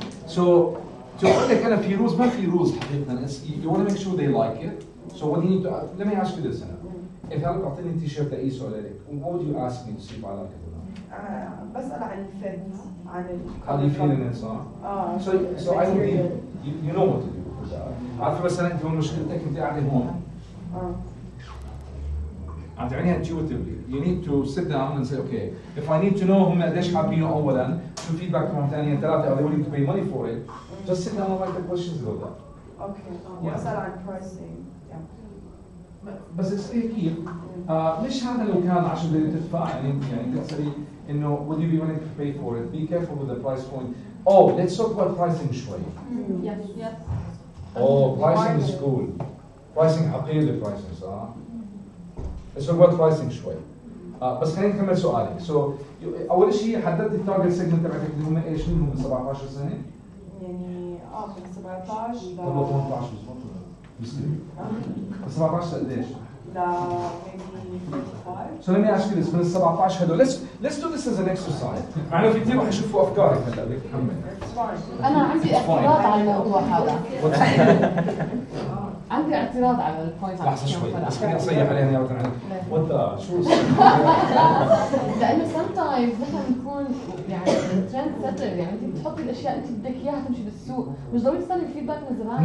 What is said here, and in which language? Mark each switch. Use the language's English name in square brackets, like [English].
[English] So [Arabic] تقول لك انا في rules ما في rules حقيقة. [English] You want to make sure they like it. So what you need to let me ask you this. if [Arabic] هلا بتعطيني تيشيرت اقيسه عليك, [English] what would you ask me to see if I like it or not? [Arabic] بسأل عن الفت عن [English] How do you feel in it, [Arabic] صح؟ [English] So I don't need, you know what to do. [Arabic] عارفة مثلا انت هون مشكلتك انت قاعدة هون. عم تعمليها [English] intuitively. You need to sit down and say, okay, if I need to know [Arabic] هم قديش حابينه أولاً, شو [English] feedback [Arabic] تبعهم ثانياً ثلاثة, [English] are they willing to pay money for it? Just sit down and write the questions about that. Okay. [Arabic] بسأل عن pricing. بس اسألي كيف؟ مش هذا لو كان 10 دقايق تدفع يعني تسألي إنه would you be willing to pay for it? Be careful with the price point. [English] Oh, let's talk about pricing [Arabic] شوي. [English] Yes. Oh, pricing is cool. Pricing [Arabic] حقيقي [English] pricing [Arabic] صح؟ [English] Let's talk about pricing [Arabic] شوي. بس خلينا نكمل سؤالي. So أول شيء حددت التارجت سيجمنت تبعتك اللي هم ايش؟ مين هم 17 سنة؟ يعني من 17 ل 18 مسلم. 17 قديش؟ لا [English] maybe [Arabic] 45. [English] So let me ask you this, [Arabic] من ال 17 هدول [English] let's do this as an exercise. [Arabic] مع انه في كثير رح يشوفوا افكارك هلا بدك تحمل. انا عندي اعتراض على الموضوع هذا. عندي اعتراض على البوينت. لحظه شوي بس خليني اصيح عليها نيابه عنك. وانت شو لانه [English] sometimes [Arabic] نحن بنكون يعني ترند سيتر, يعني انت بتحطي الاشياء انت بدك اياها تمشي بالسوق, مش ضروري تستني الفيدباك من الزبائن.